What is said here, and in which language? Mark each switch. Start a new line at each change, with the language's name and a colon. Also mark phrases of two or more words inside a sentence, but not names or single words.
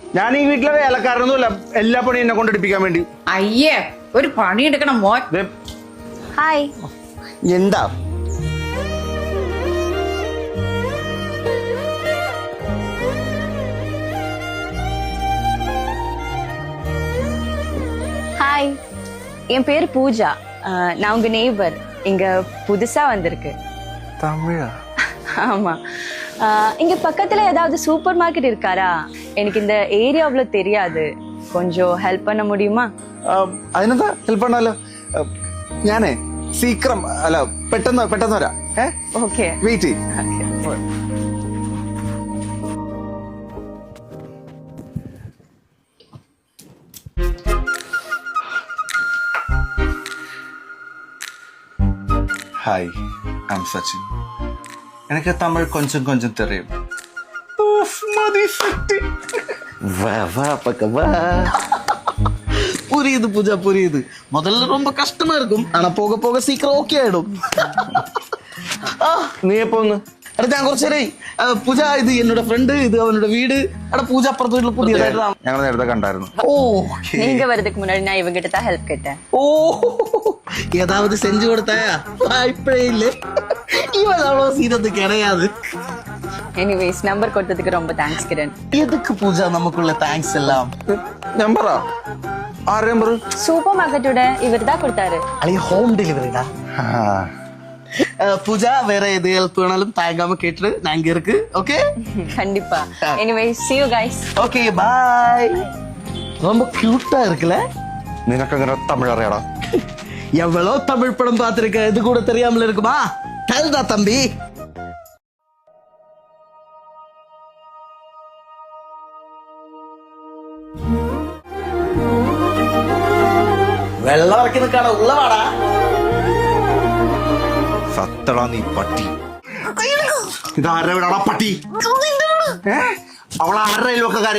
Malayalam: ഞാൻ ഈ വീട്ടിലെ വേലക്കാരനൊന്നുമില്ല, എല്ലാ പണിയും എന്നെ കൊണ്ടെടുപ്പിക്കാൻ വേണ്ടി. അയ്യേ, ഒരു പണിയെടുക്കണം മോൻ. ഹായ്. എന്താ
Tamil: ஹாய், என் பேர் பூஜா. நான் உங்க நெய்பர். இங்க புதுசா வந்திருக்கு. தமிழா? ஆமா. இங்க பக்கத்துல ஏதாவது
English: super market
Tamil: இருக்காரா? எனக்கு இந்த ஏரியா அவ்வளவு தெரியாது. கொஞ்சம் ஹெல்ப் பண்ண முடியுமா?
Malayalam: അതിനെന്താ ഹെൽപ്പ് பண்ணாലോ. ഞാനേ സീക്രം അല്ല പെട്ടെന്ന് വരാം.
Tamil: ஓகே.
English: വെയിറ്റ്. hi, I'm Sachin.
Tamil: எனக்கு தமிழ் கொஞ்சம் கொஞ்சம் தெரியும். புரியுது பூஜா, புரியுது. முதல்ல ரொம்ப கஷ்டமா இருக்கும், ஆனா போக போக சீக்கிரம் ஓகே ஆயிடும்.
Malayalam: നീ എപ്പോ ഒന്ന്? എടാ ഞാൻ കുറച്ചേരായി. പൂജ, ഇത് എന്നോട് ഫ്രണ്ട്, ഇത് അവനോട് വീട്. എടാ പൂജ അപ്പുറത്ത് വീട്ടിൽ പുതിയതായിട്ട് ഞങ്ങൾ നേരത്തെ കണ്ടായിരുന്നു.
Tamil: ஓ, நீங்க வரதுக்கு முன்னாடி நான் இவங்கிட்ட தான் ஹெல்ப் கேட்டேன். ஓ, ஏதாவது செஞ்சு கொடுத்தாயா? வாய்ப்பே இல்லை. இவன் அவ்வளோ சீனத்து கிடையாது. எனிவேஸ், நம்பர் கொடுத்ததுக்கு ரொம்ப தேங்க்ஸ் கிரண். எதுக்கு பூஜா நமக்குள்ள தேங்க்ஸ் எல்லாம்?
Malayalam: നമ്പറാ? ആറ് നമ്പർ?
Tamil: சூப்பர் மார்க்கெட்டோட இவர் தான் கொடுத்தாரு.
English: அலைய home delivery-da.
Tamil: பூஜா, வேற எது ஹெல்ப் வேணாலும் தயங்காம கேட்டு நான் இங்க இருக்கு. ஓகே, கண்டிப்பா.
English: எனிவேஸ், see you guys. okay, bye.
Tamil: ரொம்ப கியூட்டா இருக்குல்ல?
Malayalam: നിനക്കങ്ങനെ തമിഴ് അറിയാടാ?
Tamil: எவ்வளோ தமிழ் படம் பார்த்திருக்க, இது கூட தெரியாமல இருக்குமா? டல்டா தம்பி.
Malayalam: വെള്ളം ഇറക്കി നിൽക്കാണ്, ഉള്ള വാടാ. സത്തടാ നീ പട്ടി. ഇതാരുടെ വീടാടാ പട്ടി? അവൾ ആരുടെ അയൽവക്കക്കാരിയാ?